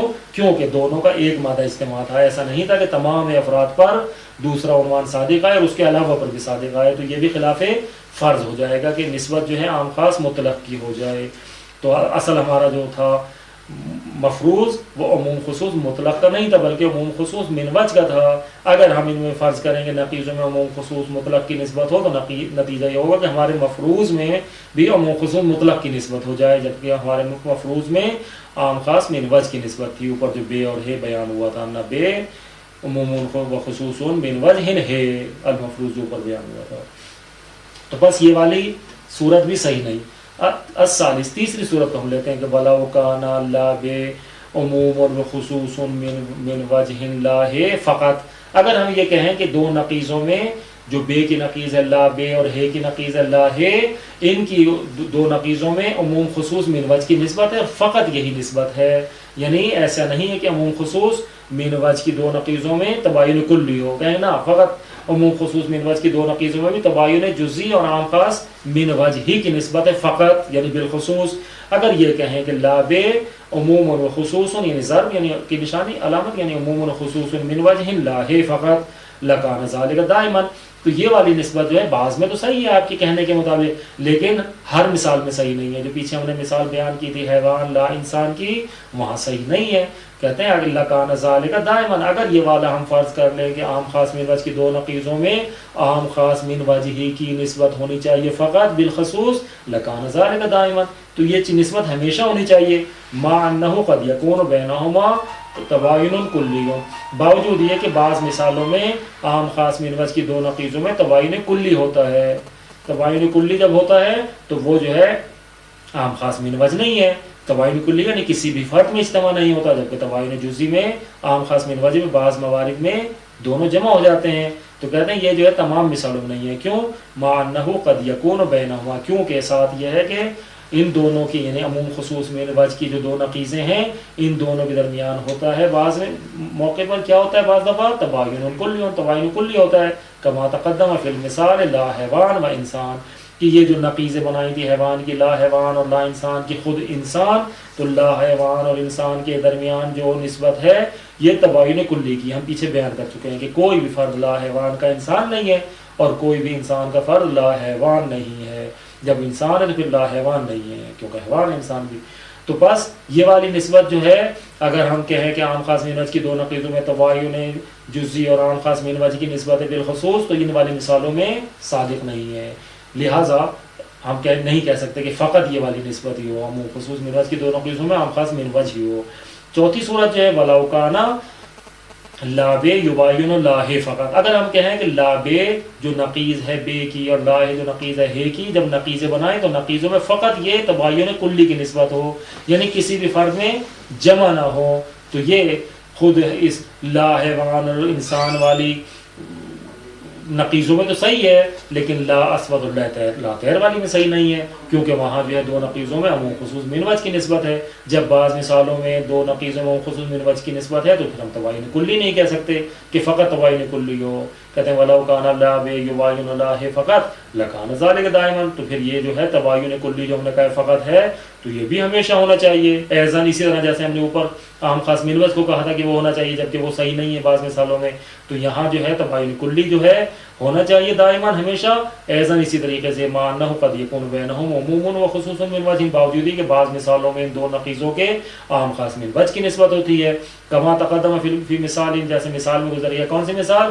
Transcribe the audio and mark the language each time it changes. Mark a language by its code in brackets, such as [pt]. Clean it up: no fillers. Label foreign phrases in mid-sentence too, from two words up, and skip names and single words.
[ur] کیونکہ دونوں کا ایک مادہ اجتماع تھا. ایسا نہیں تھا کہ تمام افراد پر دوسرا عنوان صادق آئے اور اس کے علاوہ پر بھی صادق آئے. تو یہ بھی خلاف فرض ہو جائے گا کہ نسبت جو ہے عام خاص مطلق کی ہو جائے. تو اصل ہمارا جو تھا مفروض وہ عموم خصوص مطلق کا نہیں تھا بلکہ عموم خصوص من وجہ کا تھا. اگر ہم ان میں فرض کریں کہ نقیضوں میں عموم خصوص مطلق کی نسبت ہو تو نتیجہ یہ ہوگا کہ ہمارے مفروض میں بھی عموم خصوص مطلق کی نسبت ہو جائے، جبکہ ہمارے مفروض میں عام خاص من وجہ کی نسبت تھی. اوپر جو بے اور ہے بیان ہوا تھا، نہ بے عموم و خصوص من وجہ ہے المفروض جو اوپر بیان ہوا تھا. تو بس یہ والی صورت بھی صحیح نہیں. الثالث تیسری صورت ہم لیتے ہیں کہ [ar] وَلَوْ كَانَ لا بے عموم و خصوص من وجہ لا ہے فقط، [ur] اگر ہم یہ کہیں کہ دو نقیضوں میں جو بے کی نقیض ہے لا بے اور ہے کی نقیض ہے لا ہے، ان کی دو نقیضوں میں عموم خصوص من وجہ کی نسبت ہے، فقط یہی نسبت ہے، یعنی ایسا نہیں ہے کہ عموم خصوص من وجہ کی دو نقیضوں میں تباین کلی ہو، کہیں نا فقط عموم خصوص من وجہ کی دو نقیضوں میں بھی تباین جزئی اور عام خاص من وجہ ہی کی نسبت ہے فقط یعنی بالخصوص۔ اگر یہ کہیں کہ لا بے عموم و خصوص یعنی ضرب یعنی کی نشانی علامت یعنی عموم و خصوص من وجہ لا ہے فقط [ar] لکان ذالک دائما، [ur] تو یہ والی نسبت جو ہے بعض میں تو صحیح ہے آپ کے کہنے کے مطابق، لیکن ہر مثال میں صحیح نہیں ہے۔ جو پیچھے ہم نے مثال بیان کی تھی حیوان لا انسان کی، وہاں صحیح نہیں ہے۔ کہتے ہیں اگر [ar] لکان ذالک دائما، [ur] اگر یہ والا ہم فرض کر لیں کہ عام خاص من وجہ کی دو نقیضوں میں عام خاص من وجہ ہی کی نسبت ہونی چاہیے فقط بالخصوص [ar] لکان ذالک دائما، [ur] تو یہ نسبت ہمیشہ ہونی چاہیے، [ar] مع انہ قد یکون بینہما تباین کلی، [ur] باوجود یہ کہ بعض مثالوں میں عام خاص من وجہ کی دو نقیضوں میں تباین کلی ہوتا ہے۔ تباین کلی جب ہوتا ہے تو وہ جو ہے عام خاص من وجہ نہیں ہے، تباین کلی یعنی کسی بھی فرد میں اجتماع نہیں ہوتا، جبکہ تباین جزئی میں عام خاص من وجہ میں بعض موارد میں دونوں جمع ہو جاتے ہیں۔ تو کہتے ہیں یہ جو ہے تمام مثالوں میں نہیں ہے، کیوں؟ [ar] مع انہ قد یکون بینہما، [ur] کیونکہ ساتھ یہ ہے کہ ان دونوں کی یعنی عموم خصوص من وجہ کی جو دو نقیضیں ہیں ان دونوں کے درمیان ہوتا ہے بعض موقع پر کیا ہوتا ہے، بعض دفعہ تباین کلی، تباین کلی ہوتا ہے، [ar] کما تقدم فی المثال لا حیوان و انسان، [ur] کہ یہ جو نقیضیں بنائی تھی حیوان کی، لا حیوان اور لا انسان کی، خود انسان تو لا حیوان اور انسان کے درمیان جو نسبت ہے یہ تباین کلی کی ہم پیچھے بیان کر چکے ہیں کہ کوئی بھی فرد لا حیوان کا انسان نہیں ہے اور کوئی بھی انسان کا فرد لا حیوان نہیں ہے، جب انسان ہے تو پھر لا حیوان نہیں ہے کیونکہ حیوان انسان بھی۔ تو بس یہ والی نسبت جو ہے اگر ہم کہیں کہ عام خاص من وجہ کی دو نقیضوں میں تباین جزئی اور عام خاص من وجہ کی نسبت بالخصوص، تو ان والی مثالوں میں صادق نہیں ہے، لہٰذا ہم نہیں کہہ سکتے کہ فقط یہ والی نسبت ہی ہو، عموم خصوص من وجہ کی دو نقیضوں میں عام خاص من وجہ ہی ہو۔ چوتھی صورت جو ہے [ar] وَلَوْ كَانَ لا بے یباین لا ہے فقط، [ur] اگر ہم کہیں کہ لا بے جو نقیض ہے بے کی اور لا ہے جو نقیض ہے کی، جب نقیضیں بنائیں تو نقیضوں میں فقط یہ تباین کلی کی نسبت ہو، یعنی کسی بھی فرد میں جمع نہ ہو، تو یہ خود اس لا حیوان اور انسان والی نقیضوں میں تو صحیح ہے، لیکن لا اسود اور لا طیر والی میں صحیح نہیں ہے، کیونکہ وہاں جو ہے دو نقیضوں میں عموم خصوص من وجہ کی نسبت ہے۔ جب بعض مثالوں میں دو نقیضوں میں عموم خصوص من وجہ کی نسبت ہے تو پھر ہم تباین کلی نہیں کہہ سکتے کہ فقط تباین کلی ہو۔ کہتے ہیں [ar] وَلَوْ كَانَ لَا بے یباین لا ہے فقط لَكَانَ ذَلِكَ دَائِمًا، [ur] تو پھر یہ جو ہے تباین کلی جو ہم نے کہا فقط ہے تو یہ بھی ہمیشہ ہونا چاہیے، ایزن اسی طرح جیسے ہم نے اوپر عام خاص من وجہ کو کہا تھا کہ وہ ہونا چاہیے جبکہ وہ صحیح نہیں ہے بعض مثالوں میں، تو یہاں جو ہے تباین کلی جو ہے ہونا چاہیے دائماً ہمیشہ، ایزن اسی طریقے سے [ar] مع انہ قد یکون بینہم عموم و خصوص من وجہ، [ur] باوجود کہ بعض مثالوں میں ان دو نقیضوں کے عام خاص من وجہ کی نسبت ہوتی ہے، [ar] کما تقدم فی مثال، [ur] جیسے مثال میں گزر گیا، کون سی مثال؟